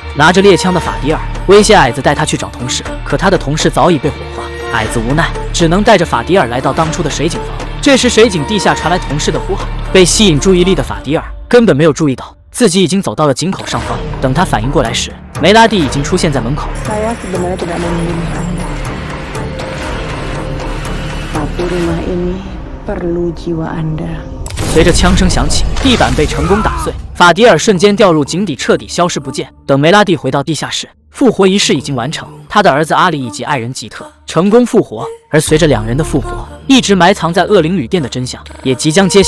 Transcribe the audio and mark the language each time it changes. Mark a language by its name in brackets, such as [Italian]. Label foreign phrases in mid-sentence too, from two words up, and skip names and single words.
[Chinese] 拿着猎枪的法迪尔威胁矮子带他去找同事，可他的同事早已被火化。矮子无奈，只能带着法迪尔来到当初的水井房。这时水井地下传来同事的呼喊，被吸引注意力的法迪尔根本没有注意到自己已经走到了井口上方。等他反应过来时，梅拉蒂已经出现在门口。 [Indonesian] Saya sebenarnya tidak memilih Anda, tapi rumah ini perlu jiwa Anda。 [Chinese] 随着枪声响起，地板被成功打碎，法迪尔瞬间掉入井底，彻底消失不见。等梅拉蒂回到地下室，复活仪式已经完成，他的儿子阿里以及爱人吉特成功复活。而随着两人的复活，一直埋藏在恶灵旅店的真相也即将揭晓。